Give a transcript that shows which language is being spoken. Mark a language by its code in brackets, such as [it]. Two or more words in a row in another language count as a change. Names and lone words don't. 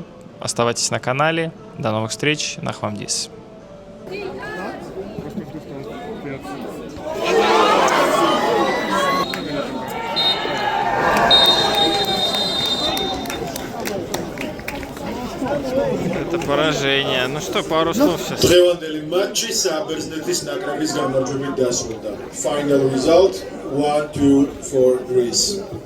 [ru] Оставайтесь на канале. До новых встреч. Нахвамдис. Это поражение. Ну что, пару слов сейчас. [ka] დღევანდელი მატჩი საბერძნეთის ნაკრების გამარჯვებით დასრულდა. [en] Final result 1-2 for Greece.